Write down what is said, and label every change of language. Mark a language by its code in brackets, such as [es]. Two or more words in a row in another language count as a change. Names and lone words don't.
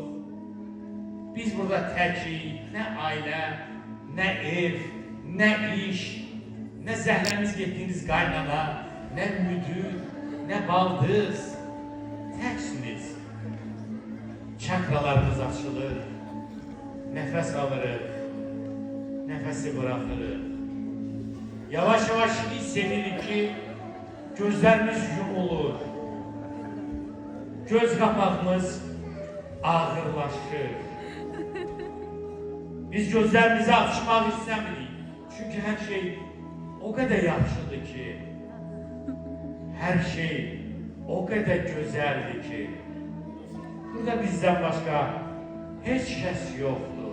[az] Biz burada təkik, nə ailə, nə ev, nə iş, nə zəhləmiz getdiyiniz qaynana, nə müdür, nə baldız. Təksiniz. Çakralarımız açılır. Nəfəs alırıq. Nəfəsi bırakırıq. Yavaş yavaş hiss edirik ki gözlerimiz yumulur. [tr] Göz kapağımız ağırlaşır. Biz gözlerimizi açmak istemirik. Çünkü her şey o kadar yaxşıdır ki, her şey o kadar güzeldi ki, burada bizden başka hiç kes yoktu.